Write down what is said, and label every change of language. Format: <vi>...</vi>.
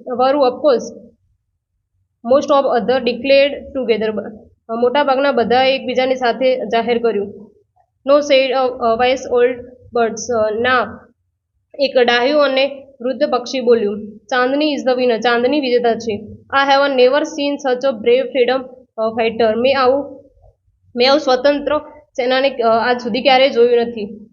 <en>વરુ, of course. Most of others declared together.</en> <gu>મોટાભાગના બધાએ એકબીજાની સાથે જાહેર કર્યું.</gu> <en>No, said a wise old birds.</en> <gu>ના, એક ડાહ્યું અને વૃદ્ધ પક્ષી બોલ્યું.</gu> <en>Chandni is the winner.</en> <gu>ચાંદની વિજેતા છે.</gu> <en>I have never seen such a brave freedom fighter.</en> <gu>મેં આવું સ્વતંત્ર સેનાને આજ સુધી ક્યારેય જોયું નથી.</gu>